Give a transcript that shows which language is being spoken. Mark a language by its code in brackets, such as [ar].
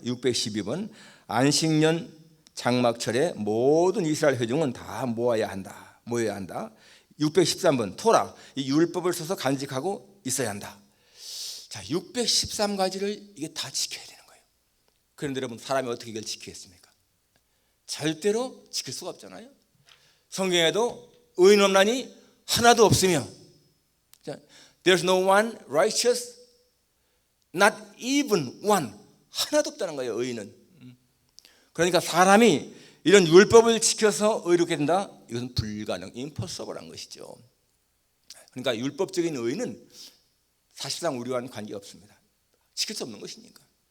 [ko] 612번, 안식년 장막철에 모든 이스라엘 회중은 다 모여야 한다. 613번, 토라, 이 율법을 써서 간직하고 있어야 한다. 자, 613가지를 이게 다 지켜야 되는 거예요. 그런데 여러분, 사람이 어떻게 이걸 지키겠습니까? 절대로 지킬 수가 없잖아요. 성경에도 의인 없나니 하나도 없으며, [en] There's no one righteous, not even one. [ko] 하나도 없다는 거예요, 의인은. 그러니까 사람이 이런 율법을 지켜서 의롭게 된다? 이것은 불가능, impossible한 것이죠. 그러니까 율법적인 의인은 사실상 우리와는 관계가 없습니다. 지킬 수 없는 것이니까.